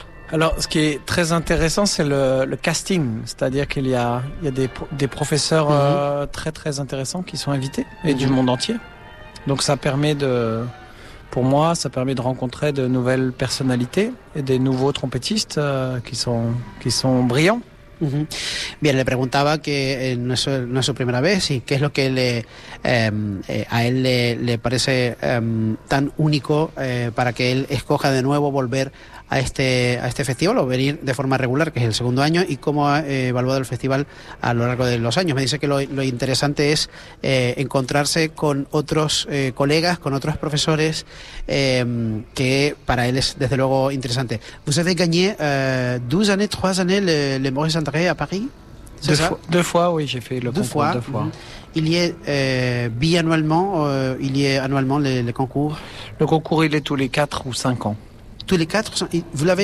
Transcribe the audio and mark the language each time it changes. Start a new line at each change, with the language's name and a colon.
French: Alors, ce qui est très intéressant, c'est le casting. C'est-à-dire qu'il y a, des professeurs très, très intéressants qui sont invités, et du monde entier. Donc ça permet de... Pour moi, ça permet de rencontrer de nouvelles personnalités et des nouveaux trompettistes qui sont brillants.
Spanish: Bien, le preguntaba que no es su primera vez y qué es lo que a él le parece tan único para que él escoja de nuevo volver a este festival o venir de forma regular, que es el segundo año, y cómo ha evaluado el festival a lo largo de los años. Me dice que lo interesante es encontrarse con otros colegas, con otros profesores, que para él es desde luego interesante.
French: Vous avez gagné 12 années, 3 années le Maurice André à Paris? Deux fois, oui, j'ai fait le concours deux fois. Il y a biannuellement, il y a annuellement le concours? Le concours, il est tous les 4 ou 5 ans. Tous les quatre, vous l'avez